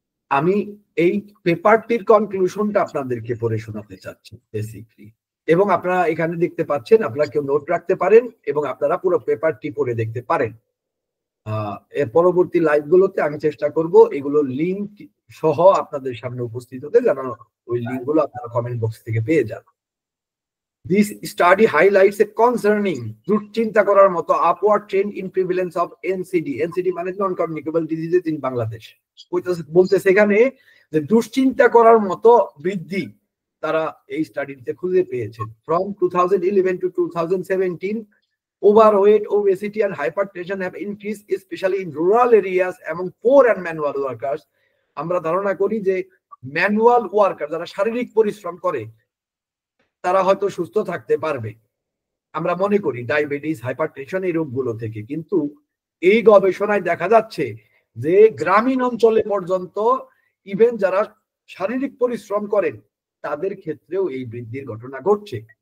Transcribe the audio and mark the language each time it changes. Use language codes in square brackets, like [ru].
[bn] আমি এই পেপারটির কনক্লুশনটা আপনাদেরকে পড়ে শোনাতে চাচ্ছি বেসিকলি, এবং আপনারা এখানে দেখতে পাচ্ছেন, আপনারা কেউ নোট রাখতে পারেন এবং আপনারা পুরো পেপারটি পড়ে দেখতে পারেন। এর পরবর্তী লাইভগুলোতে আমি চেষ্টা করব এগুলো লিঙ্ক সহ আপনাদের সামনে উপস্থিত হতে, যেন ওই লিঙ্কগুলো আপনারা কমেন্ট বক্স থেকে পেয়ে যান। [en] This study highlights a concerning, [bn] দুশ্চিন্তা করার মতো [en] upward trend in prevalence of NCD. NCD [bn] মানে [en] non-communicable diseases in Bangladesh. [bn] বলতে সেখানে যে দুশ্চিন্তা করার মতো বৃদ্ধি তারা এই স্টাডিতে খুঁজে পেয়েছেন। [en] From 2011 to 2017, overweight, obesity and hypertension have increased, especially in rural areas among poor and manual workers. [bn] আমরা ধারণা করি যে ম্যানুয়াল ওয়ার্কার, যারা শারীরিক পরিশ্রম করে, তারা হয়তো সুস্থ থাকতে পারবে, আমরা মনে করি, ডায়াবেটিস, হাইপারটেনশন এই রোগগুলো থেকে। কিন্তু এই গবেষণায় দেখা যাচ্ছে যে গ্রামীণ অঞ্চলে পর্যন্ত ইভেন যারা শারীরিক পরিশ্রম করেন তাদের ক্ষেত্রেও এই বৃদ্ধির ঘটনা ঘটছে।